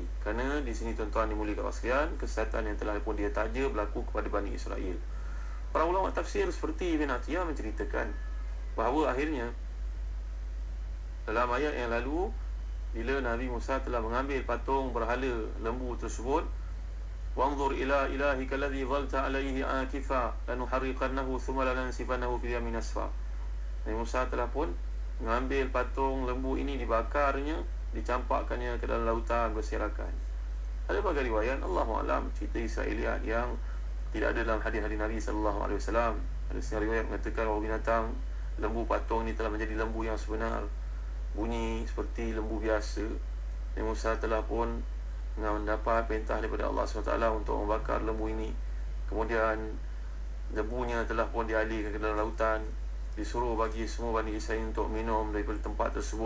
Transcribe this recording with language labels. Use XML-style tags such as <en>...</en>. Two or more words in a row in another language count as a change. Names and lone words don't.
<ms>Kerana di sini tuan-tuan dimuliakan Allah sekalian, kesesatan yang telah pun dia taja berlaku kepada Bani Israel. Para ulama tafsir seperti Ibn Atiyah menceritakan bahawa akhirnya dalam ayat yang lalu, bila Nabi Musa telah mengambil patung berhala lembu tersebut,</ms> <ar>وانظر إلى إلهك الذي ظلت عليه عاكفا لنحرقنه ثم لننسفنه في اليم نسفا.</ar> <ms>Nabi Musa telah pun mengambil patung lembu ini, dibakarnya, dicampakkannya ke dalam lautan berserakan. Ada berbagai riwayat,</ms> <ar>الله أعلم,</ar> <ms>cerita Israeliat yang tidak ada dalam hadis-hadis Nabi</ms> <ar>صلى الله عليه وسلم.</ar> <ms>Ada setengah riwayat mengatakan bahawa binatang lembu patung ini telah menjadi lembu yang sebenar, bunyi seperti lembu biasa. Nabi Musa telah pun mendapat perintah daripada Allah SWT untuk membakar lembu ini. Kemudian lembunya telah pun dialihkan ke dalam lautan, disuruh bagi semua Bani Israel untuk minum daripada tempat tersebut.</ms>